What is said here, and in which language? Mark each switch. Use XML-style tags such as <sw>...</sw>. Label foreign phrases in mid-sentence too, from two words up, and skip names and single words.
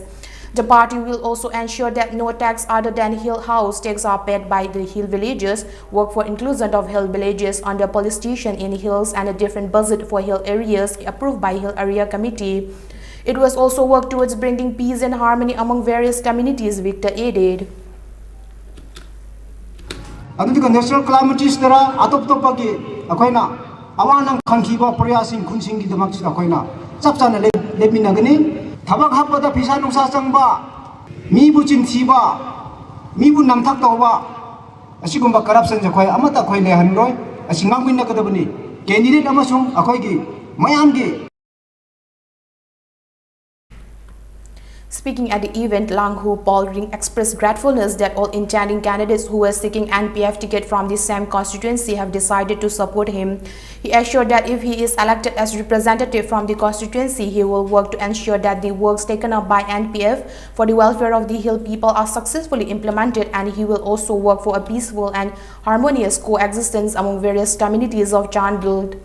<en>The party will also ensure that no tax other than hill house tax are paid by the hill villagers, work for inclusion of hill villages under police station in hills and a different budget for hill areas approved by Hill Area Committee. It was also work towards bringing peace and harmony among various communities, Victor added.</en> <mni>Aduga</mni> <en>national calamities</en> <mni>dara atop-topagi akoina awanang khangkiba prayasing kunsing gi damak akoina chapchana leminagani tabak hapada pisa nungsa changba mibu chimthiba mibu namthak tawba asigumba corruption jakoi amata khoi le hanroi asingangwin nakadabani candidate amasung akoi gi mayam gi.</mni> <en>Speaking at the event, Langhu Paulring expressed gratefulness that all intending candidates who were seeking NPF ticket from the same constituency have decided to support him. He assured that if he is elected as representative from the constituency, he will work to ensure that the works taken up by NPF for the welfare of the hill people are successfully implemented, and he will also work for a peaceful and harmonious coexistence among various communities of Chandal.</en>